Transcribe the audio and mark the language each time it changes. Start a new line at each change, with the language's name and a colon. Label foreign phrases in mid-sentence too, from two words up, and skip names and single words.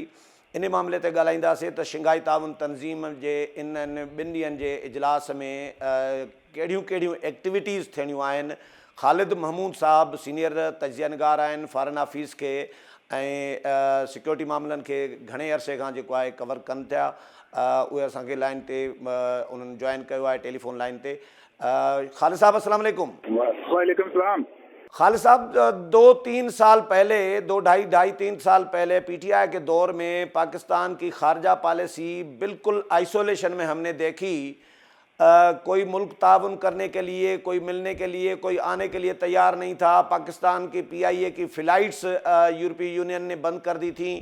Sindhi: इन मामले ते ॻाल्हाईंदासीं त शंघाई ताउन तंज़ीम जे इन्हनि 2 ॾींहंनि जे इजलास में कहिड़ियूं कहिड़ियूं एक्टिविटीज़ थियणियूं आहिनि। ख़ालिद महमूद साहब सीनियर तजिया निगार आहिनि,
English: Foreign Office
Sindhi: खे ऐं सिक्योरिटी मामलनि खे घणे अरसे खां जेको आहे कवर कनि था। उहे असांखे लाइन ते उन्हनि जॉइन कयो आहे टेलीफोन लाइन ते। ख़ालिद साहब
Arabic: السلام عليكم. وعليكم السلام.
Urdu: خالد صاحب، 2-3 سال پہلے، 2-2.5-3 سال پہلے PTI کے دور میں پاکستان کی خارجہ پالیسی بالکل آئسولیشن میں ہم نے دیکھی. کوئی ملک تعاون کرنے کے لیے، کوئی ملنے کے لیے، کوئی آنے کے لیے تیار نہیں تھا. پاکستان کی PIA کی فلائٹس یورپی یونین نے بند کر دی تھی.